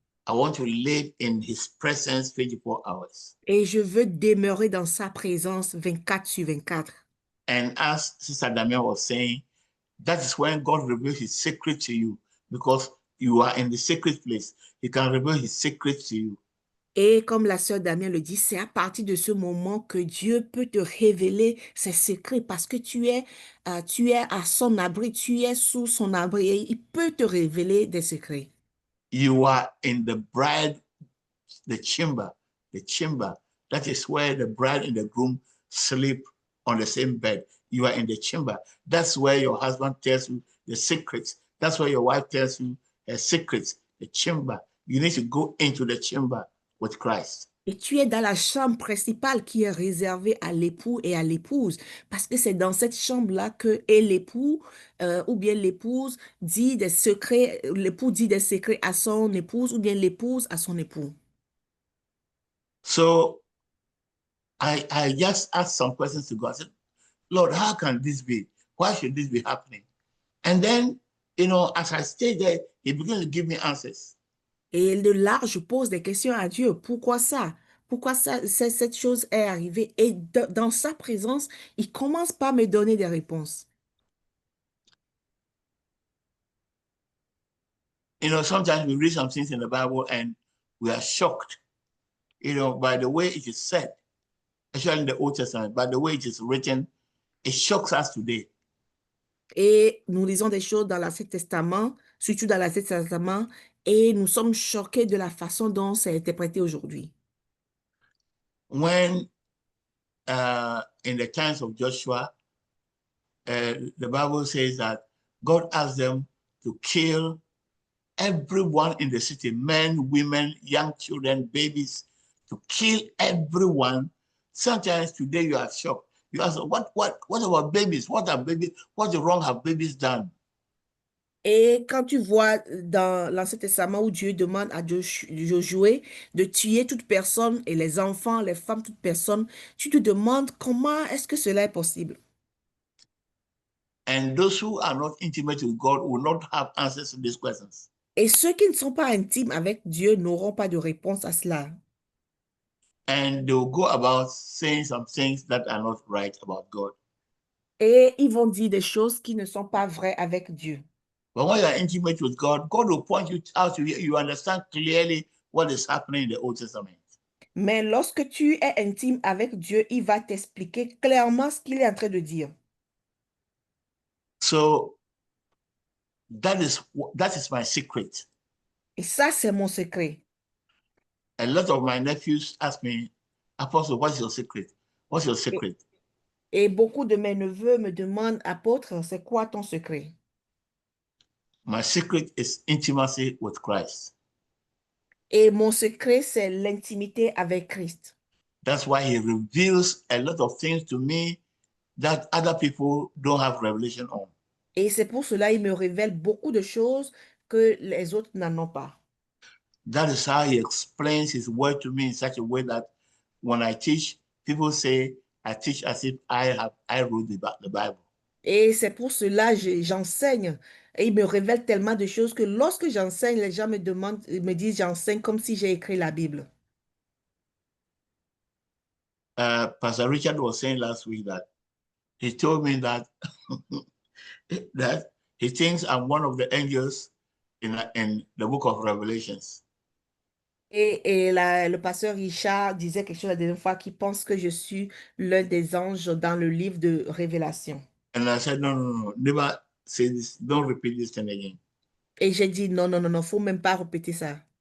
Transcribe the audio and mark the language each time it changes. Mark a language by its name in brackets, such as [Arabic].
[English] I want to live in His presence 24 hours. [French] Et je veux demeurer dans sa présence 24/24. [English] And as Sister Damien was saying, that is when God reveals His secret to you, because you are in the secret place. He can reveal His secret to you. [French] Et comme la sœur Damien le dit, c'est à partir de ce moment que Dieu peut te révéler ses secrets parce que tu es à son abri, tu es sous son abri et il peut te révéler des secrets. [English] You are in the bride, the chamber. That is where the bride and the groom sleep on the same bed. You are in the chamber. That's where your husband tells you the secrets. That's where your wife tells you her secrets, the chamber. You need to go into the chamber with Christ. [French] Et tu es dans la chambre principale qui est réservée à l'époux et à l'épouse. Parce que c'est dans cette chambre-là que l'époux ou bien l'épouse dit des secrets, l'époux dit des secrets à son épouse ou bien l'épouse à son époux. [English] So I just asked some questions to God. I said, Lord, how can this be? Why should this be happening? And then, as I stayed there, He began to give me answers. [French] Et de là, je pose des questions à Dieu. Pourquoi ça? Pourquoi cette chose est arrivée? Et dans sa présence, il commence par me donner des réponses. [English] Sometimes we read some things in the Bible and we are shocked, by the way it is said, especially in the Old Testament, by the way it is written, it shocks us today. [French] Et nous lisons des choses dans l'Ancien Testament, surtout dans l'Ancien Testament, et nous sommes choqués de la façon dont c'est interprété aujourd'hui. [English] When in the times of Joshua, the Bible says that God asked them to kill everyone in the city, men, women, young children, babies, to kill everyone. Sometimes today you are shocked. You ask, what about babies? What wrong have babies done? [French] Et quand tu vois dans l'Ancien Testament où Dieu demande à Josué de tuer toute personne et les enfants, les femmes, toute personne, tu te demandes comment est-ce que cela est possible. [English] And those who are not intimate with God will not have answers to these questions. [French] Et ceux qui ne sont pas intimes avec Dieu n'auront pas de réponse à cela. [English] And they will go about saying some things that are not right about God. [French] Et ils vont dire des choses qui ne sont pas vraies avec Dieu. [English] But when you are intimate with God, God will point you out to you understand clearly what is happening in the Old Testament. [French] Mais lorsque tu es intime avec Dieu, il va t'expliquer clairement ce qu'il est en train de dire. [English] So that is my secret. [French] Et ça, c'est mon secret. [English] A lot of my nephews ask me, Apostle, what's your secret? What's your secret? [French] Et beaucoup de mes neveux me demandent, apôtre, c'est quoi ton secret? [English] My secret is intimacy with Christ. [French] Et mon secret, c'est l'intimité avec Christ. [English] That's why He reveals a lot of things to me that other people don't have revelation on. [French] Et c'est pour cela qu'il me révèle beaucoup de choses que les autres n'en ont pas. [English] That is how He explains His word to me in such a way that when I teach, people say I teach as if I wrote the Bible. [French] Et c'est pour cela que j'enseigne. Et il me révèle tellement de choses que lorsque j'enseigne, les gens me disent j'enseigne comme si j'ai écrit la Bible. [English] Pastor Richard was saying last week that he told me that that he thinks I'm one of the angels in the book of Revelations. [French] Et le pasteur Richard disait quelque chose la dernière fois qui pense que je suis l'un des anges dans le livre de Révélation. [English] And I said, no, never say this. Don't repeat this thing again. [French] Et j'ai dit non, faut même pas répéter ça.